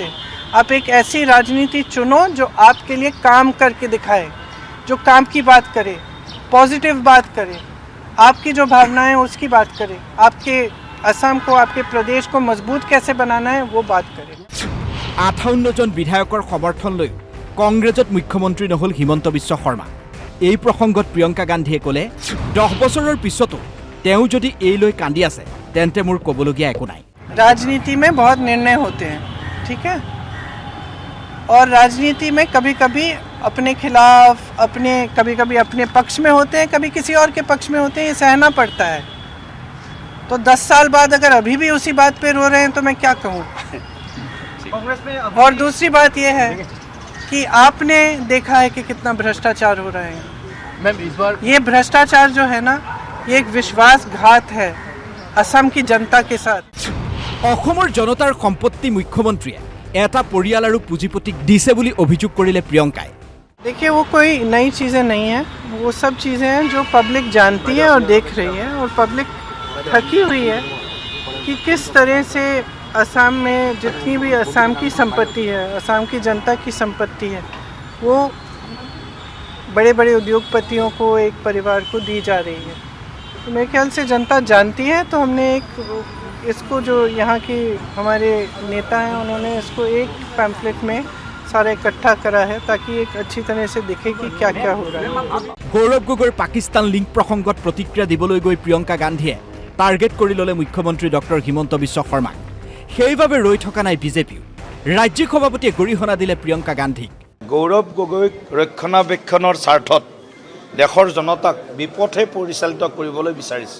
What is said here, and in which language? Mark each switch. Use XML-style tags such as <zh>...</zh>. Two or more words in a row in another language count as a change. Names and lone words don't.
<hi>आप एक ऐसी राजनीति चुनो जो आपके लिए काम करके दिखाए, जो काम की बात करे, पॉजिटिव बात करे, आपकी जो भावनाएं उसकी बात करे, आपके असम को, आपके प्रदेश को मजबूत कैसे बनाना है वो बात करे।</hi> <as>58 জন বিধায়কৰ সমৰ্থন লৈ কংগ্ৰেছত মুখ্যমন্ত্ৰী নহল হিমন্ত বিশ্ব শৰ্মা। এই প্ৰসংগত প্ৰিয়ংকা গান্ধীয়ে ক'লে 10 বছৰৰ পিছতো তেওঁ যদি এই লৈ কান্দি আছে তেন্তে মোৰ ক'বলগীয়া একো নাই।</as> <hi>राजनीति में बहुत निर्णय होते हैं, ठीक है, और राजनीति में कभी कभी अपने खिलाफ, कभी कभी अपने पक्ष में होते हैं, कभी किसी और के पक्ष में होते हैं, ये सहना पड़ता है। तो 10 साल बाद अगर अभी भी उसी बात पे रो रहे हैं तो मैं क्या कहूँ। और दूसरी बात ये है कि आपने देखा है कि कितना भ्रष्टाचार हो रहा है। ये भ्रष्टाचार जो है ना, ये एक विश्वासघात है असम की जनता के साथ।</hi> <as>অসমৰ জনতাৰ সম্পত্তি মুখ্যমন্ত্ৰীয়ে এটা পৰিয়াল আৰু পুঁজিপতিক দিছে বুলি অভিযোগ কৰিলে প্ৰিয়ংকাই।</as> <hi>देखिए, वो कोई नई चीज़ें नहीं हैं, वो सब चीज़ें हैं जो पब्लिक जानती है और देख रही है। और पब्लिक थकी हुई है कि किस तरह से असम में जितनी भी असम की संपत्ति है, असम की जनता की संपत्ति है, वो बड़े बड़े उद्योगपतियों को, एक परिवार को दी जा रही है। तो मेरे ख्याल से जनता जानती है, तो हमने इसको जो यहाँ के हमारे नेता हैं उन्होंने इसको एक पैम्फलेट में सारा इकट्ठा करा है ताकि एक अच्छी तरह से दिखे कि क्या क्या हो रहा है।</hi> <as>गौरव गगৈৰ পাকিস্তান লিংক প্ৰসংগত প্ৰতিক্ৰিয়া দিবলৈ গৈ প্ৰিয়ংকা গান্ধীয়ে টাৰ্গেট কৰি ল'লে মুখ্যমন্ত্ৰী ডক্টৰ হিমন্ত বিশ্ব শৰ্মাক। সেইবাবে ৰৈ থকা নাই বিজেপিও। ৰাজ্যিক সভাপতিয়ে গৰিহণা দিলে প্ৰিয়ংকা গান্ধীক। গৌৰৱ গগৈক ৰক্ষণাবেক্ষণৰ স্বাৰ্থত দেশৰ জনতাক বিপথে পৰিচালিত কৰিবলৈ বিচাৰিছে।</as>